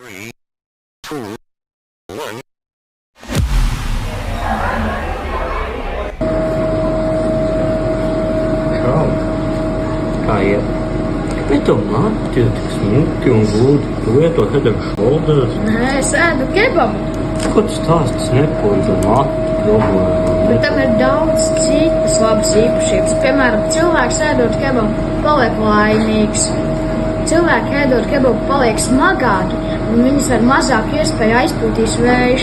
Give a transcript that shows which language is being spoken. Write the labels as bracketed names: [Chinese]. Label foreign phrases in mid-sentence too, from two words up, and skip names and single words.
[Latvian] 3, 2, 1. Čau. Kā iet? Kāpēc tev mati ir tik smuki un gudi? Tu lieto head and shoulders? Nē, es ēdu kebabu, Ko tu stāsti? Tas nepalīdz ar matu problēmām. bet tam ir daudz citas labas īpašības. Piemēram, cilvēks ēdot kebabu paliek laimīgs. Cilvēki ēdot kebabu paliek smagāki, un viņus var mazāk iespēju aizpūtīs vējš.